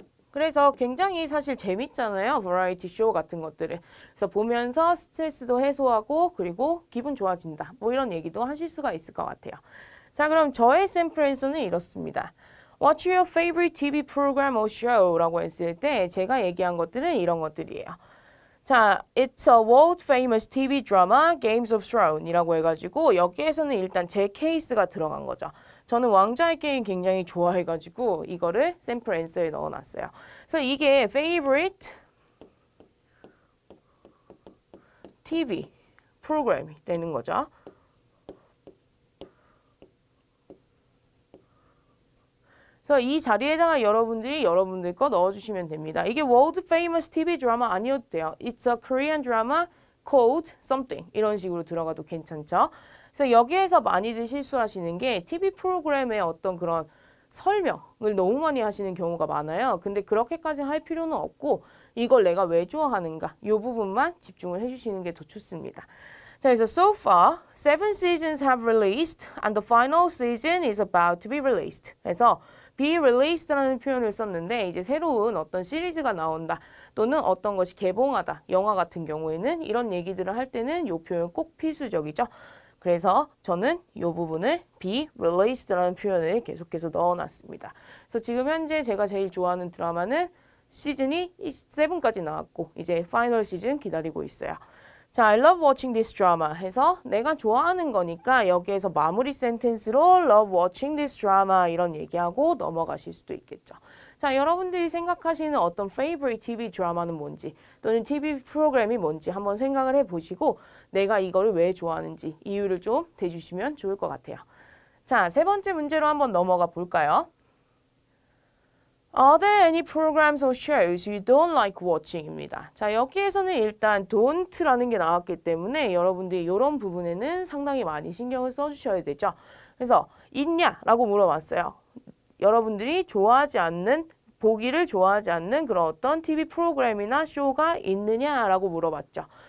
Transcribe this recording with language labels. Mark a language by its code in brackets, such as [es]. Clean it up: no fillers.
[ko] 그래서 굉장히 사실 재밌잖아요. 버라이티 쇼 같은 것들을. 그래서 보면서 스트레스도 해소하고 그리고 기분 좋아진다. 뭐 이런 얘기도 하실 수가 있을 것 같아요. 자, 그럼 저의 샘플 앤서는 이렇습니다. [en] What's your favorite TV program or show? [ko] 라고 했을 때 제가 얘기한 것들은 이런 것들이에요. 자, [en] it's a world famous TV drama, Games of Thrones [ko] 이라고 해가지고 여기에서는 일단 제 케이스가 들어간 거죠. 저는 왕좌의 게임 굉장히 좋아해가지고 이거를 샘플 앤서에 넣어놨어요. 그래서 이게 favorite TV 프로그램이 되는 거죠. 그래서 이 자리에다가 여러분들이 여러분들 거 넣어주시면 됩니다. 이게 world famous TV 드라마 아니어도 돼요. [en] It's a Korean drama called something [ko] 이런 식으로 들어가도 괜찮죠. 그래서 여기에서 많이들 실수하시는 게 TV 프로그램의 어떤 그런 설명을 너무 많이 하시는 경우가 많아요. 근데 그렇게까지 할 필요는 없고 이걸 내가 왜 좋아하는가 이 부분만 집중을 해주시는 게 더 좋습니다. 자, 그래서 [en] so far, 7 seasons have released and the final season is about to be released. [ko] 그래서 be released라는 표현을 썼는데 이제 새로운 어떤 시리즈가 나온다 또는 어떤 것이 개봉하다 영화 같은 경우에는 이런 얘기들을 할 때는 이 표현 꼭 필수적이죠. 그래서 저는 이 부분을 be released라는 표현을 계속해서 넣어놨습니다. 그래서 지금 현재 제가 제일 좋아하는 드라마는 시즌이 7까지 나왔고 이제 파이널 시즌 기다리고 있어요. 자, [en] I love watching this drama [ko] 해서 내가 좋아하는 거니까 여기에서 마무리 센텐스로 love watching this drama 이런 얘기하고 넘어가실 수도 있겠죠. 자, 여러분들이 생각하시는 어떤 favorite TV 드라마는 뭔지 또는 TV 프로그램이 뭔지 한번 생각을 해보시고 내가 이거를 왜 좋아하는지 이유를 좀 대주시면 좋을 것 같아요. 자, 세 번째 문제로 한번 넘어가 볼까요? [en] Are there any programs or shows you don't like watching?입니다. [ko] 자, 여기에서는 일단 don't라는 게 나왔기 때문에 여러분들이 이런 부분에는 상당히 많이 신경을 써주셔야 되죠. 그래서 있냐라고 물어봤어요. 여러분들이 좋아하지 않는 보기를 좋아하지 않는 그런 어떤 TV 프로그램이나 쇼가 있느냐라고 물어봤죠.